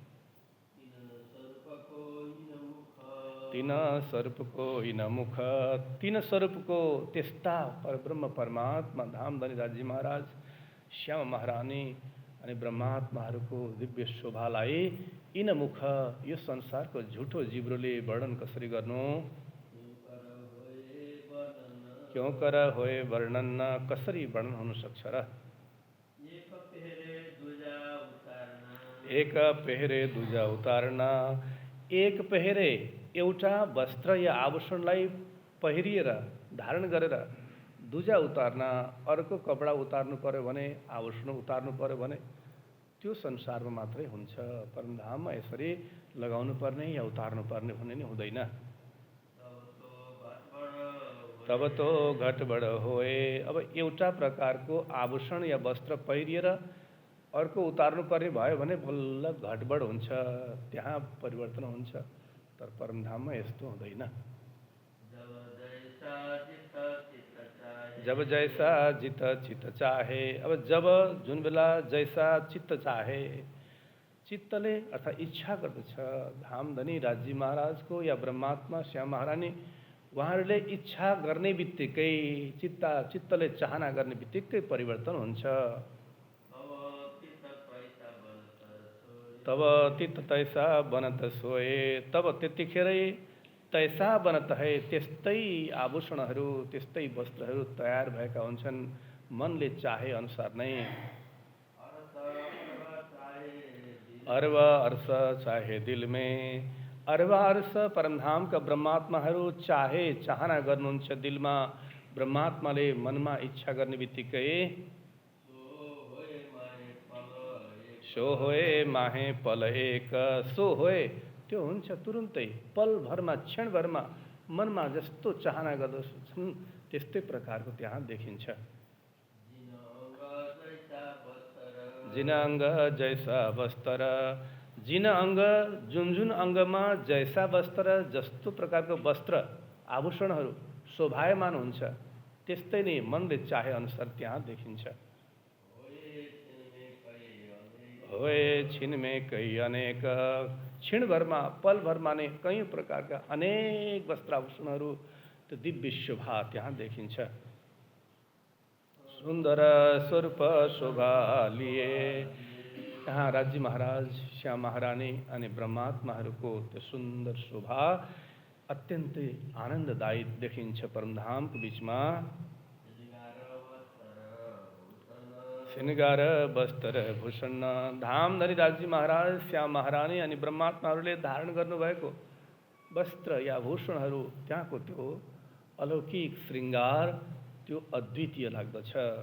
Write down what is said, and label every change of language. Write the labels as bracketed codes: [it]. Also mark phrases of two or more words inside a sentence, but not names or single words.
[ne] तीन स्वरूपको इन मुख, तीन स्वरूपको त्यस्ता परब्रह्म परमात्मा धामधनी राजी महाराज, श्याम महारानी अनि ब्रह्मात्माहरूको दिव्य शोभालाई इन मुख यो संसारको झुठो जिब्रोले वर्णन कसरी गर्नु। [hi] क्यों कर होए वर्णन, [ne] कसरी वर्णन हुन सक्छ र। [hi] एक पेहरे दुजा उतार्न, [ne] एक पेहरे एउटा वस्त्र या आभूषणलाई पहिरिएर धारण गरेर, [hi] दुजा उतार्न [ne] अर्को कपडा उतार्नु पर्यो भने, आभूषण उतार्नु पर्यो भने त्यो संसारमा मात्रै हुन्छ। परमधाममा यसरी लगाउनु पर्ने या उतार्नु पर्ने भन्ने नै हुँदैन। [hi] तब तो घटबड होए, [ne] अब एउटा प्रकारको आभूषण या वस्त्र पहिरिएर अर्को उतार्नुपर्ने भयो भने बल्ल घटबड हुन्छ, त्यहाँ परिवर्तन हुन्छ। तर परमधाममा यस्तो हुँदैन। [hi] जब जैसा जित चित्त चाहे। [ne] अब जब जुन बेला [hi] जैसा चित्त चाहे, [ne] चित्तले अर्थात् इच्छा गर्दछ, धामधनी राजी महाराजको या ब्रह्मात्मा श्याम महारानी उहाँहरूले इच्छा गर्ने बित्तिकै, चित्तले चाहना गर्ने बित्तिकै परिवर्तन हुन्छ। [hi] तब तित तैसा बनत सोए। तब त्यतिखेरै तैसा बनत है, [ne] त्यस्तै आभूषणहरू, त्यस्तै वस्त्रहरू तयार भएका हुन्छन् मनले चाहे अनुसार नै। [hi] अर्व अर्स चाहे दिल में। [ne] अर्व अर्स परमधामका ब्रह्मात्माहरू चाहे चाहना गर्नुहुन्छ दिलमा, ब्रह्मात्माले मनमा इच्छा गर्ने बित्तिकै [hi] सो होए माहे पल एक। सो होए [ne] त्यो हुन्छ तुरुन्तै, पलभरमा, क्षणभरमा मनमा जस्तो चाहना गर्दछन् त्यस्तै प्रकारको त्यहाँ देखिन्छ। [hi] जिन अङ्ग जैसा वस्त्र। जिन अङ्ग, [ne] जुन जुन अङ्गमा [hi] जैसा वस्त्र, [ne] जस्तो प्रकारको वस्त्र आभूषणहरू शोभायमान हुन्छ त्यस्तै नै मनले चाहे अनुसार त्यहाँ देखिन्छ। [hi] होए छिनमे कई अनेक। [ne] क्षणभरमा, पलभरमा नै कयौँ प्रकारका अनेक वस्त्राभूषणहरू, त्यो दिव्य शोभा त्यहाँ देखिन्छ। [hi] सुन्दर स्वरूप शोभा लिए। [ne] यहाँ राज्य महाराज, श्याम महारानी अनि ब्रह्मात्माहरूको त्यो सुन्दर शोभा अत्यन्तै आनन्ददायी देखिन्छ परमधामको बिचमा। [hi] श्रृंगार वस्त्र भूषण। [ne] धामधनी राज्य महाराज, श्याम महारानी अनि ब्रह्मात्माहरूले धारण गर्नुभएको वस्त्र या भूषणहरू, त्यहाँको त्यो अलौकिक श्रृङ्गार त्यो अद्वितीय लाग्दछ।